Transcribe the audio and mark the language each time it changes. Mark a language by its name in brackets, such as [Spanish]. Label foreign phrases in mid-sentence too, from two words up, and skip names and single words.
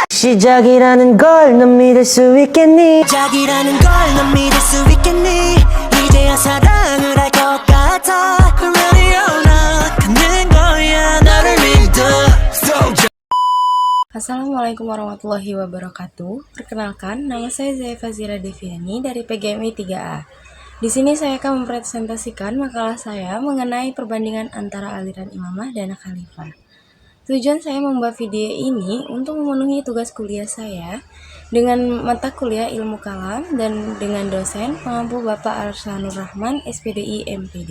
[Korean] 시작이라는 걸 넌 믿을 수 있겠니? 시작이라는 걸 넌 믿을 수 있겠니? 이제야 사랑을 할 것 같아. [English] Ready or not [Korean] 가는 거야 너를 믿어. [Arabic] السلام عليكم ورحمة الله وبركاته. [Indonesian] Perkenalkan, nama saya Zaya Fazira Deviani dari PGMI 3A. Di sini saya akan mempresentasikan makalah saya mengenai perbandingan antara aliran imamah dan khalifah. Tujuan saya membuat video ini untuk memenuhi tugas kuliah saya dengan mata kuliah ilmu kalam dan dengan dosen pengampu Bapak Arsanur Rahman, SPDI MPD.